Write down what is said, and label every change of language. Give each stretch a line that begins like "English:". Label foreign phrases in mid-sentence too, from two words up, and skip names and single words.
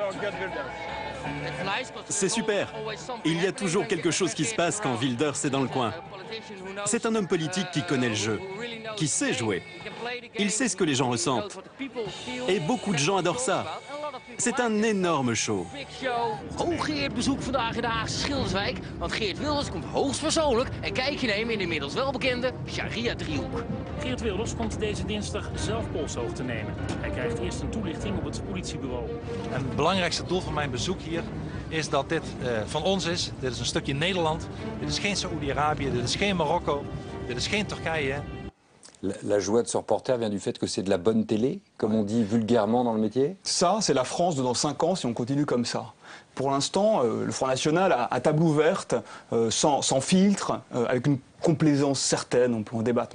French: C'est super. Il y a toujours quelque chose qui se passe quand Wilders est dans le coin. C'est un homme politique qui connaît le jeu, qui sait jouer. Il sait ce que les gens ressentent. Et beaucoup de gens adorent ça. C'est un énorme show.
Dutch: Hooggeëerd bezoek vandaag in de Haagse Schilderswijk, want Geert Wilders komt hoogstpersoonlijk een kijkje nemen in de inmiddels welbekende Sharia-driehoek. Geert Wilders komt deze dinsdag zelf polshoogte te nemen. Hij krijgt eerst een toelichting op het politiebureau. Het belangrijkste doel van mijn bezoek hier is dat dit van ons is. Dit is een stukje Nederland. Dit is geen Saoedi-Arabië, dit is geen Marokko, dit is geen Turkije.
French: La joie de ce reporter vient du fait que c'est de la bonne télé, comme on dit vulgairement dans le métier? Ça, c'est la France de dans 5 ans si on continue comme ça. Pour l'instant, le Front National a table ouverte, sans filtre, avec une complaisance certaine, on peut en débattre.